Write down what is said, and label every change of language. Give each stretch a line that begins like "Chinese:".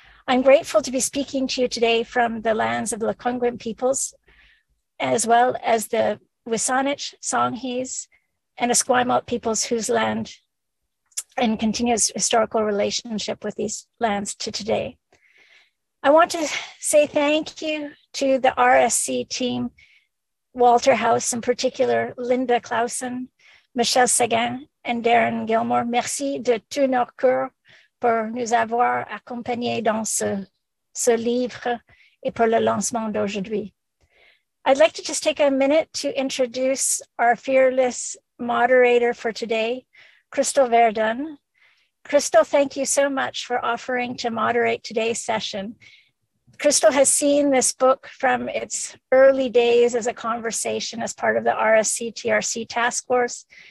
English: I'm grateful to be speaking to you today from the lands of the Lekwungen peoples, as well as the Wisanic, Songhees, and Esquimalt peoples whose land and continuous historical relationship with these lands to today. I want to say thank you to the RSC team, Walter House in particular, Linda Clausen, Michelle Seguin, and Darren Gilmore.
French: Merci de tout notre cœur pour nous avoir accompagnés dans ce livre et pour le lancement d'aujourd'hui.
English: I'd like to just take a minute to introduce our fearless moderator for today, Crystal Verdun. Crystal, thank you so much for offering to moderate today's session. Crystal has seen this book from its early days as a conversation as part of the RSC TRC task force.